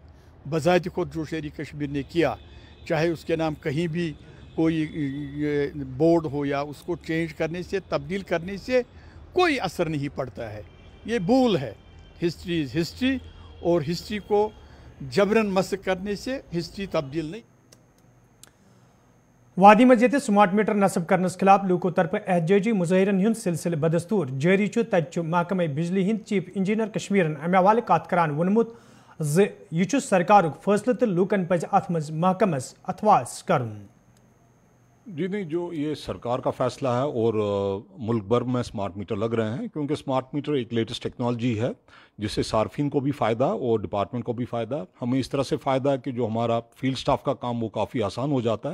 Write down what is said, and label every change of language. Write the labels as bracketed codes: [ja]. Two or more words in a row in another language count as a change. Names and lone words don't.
[ur] بذات خود جو شیری کشمیر نے کیا, چاہے اس کے نام کہیں بھی کوئی بورڈ ہو یا اس کو چینج کرنے سے, تبدیل کرنے سے کوئی اثر نہیں پڑتا ہے. یہ بھول ہے. [en] history is history, [ur] اور ہسٹری کو جبرن مسخ کرنے سے ہسٹری تبدیل نہیں. [ks] وادی مز سمارٹ میٹر نصب کرنس خلاف لوکو طرف احتجاجی مظاہرن ہند سلسلہ بدستور جاری. تت محکمہ بجلی ہند چیف انجینئر کشمیرن امہ حوالہ کت کران وونمت یہ سرکارک فیصلہ تو لوکن پز ات مز محکمس اتواس کرن. [ur] جی نہیں, جو یہ سرکار کا فیصلہ ہے اور ملک بھر میں [en] smart meter [ur] لگ رہے ہیں, کیونکہ [en] smart meter [ur] ایک [en] latest technology [ur] ہے جس سے صارفین کو بھی فائدہ اور ڈپارٹمنٹ کو بھی فائدہ. ہمیں اس طرح سے فائدہ ہے کہ جو ہمارا [en] field staff [ur] کا کام وہ کافی آسان ہو جاتا ہے.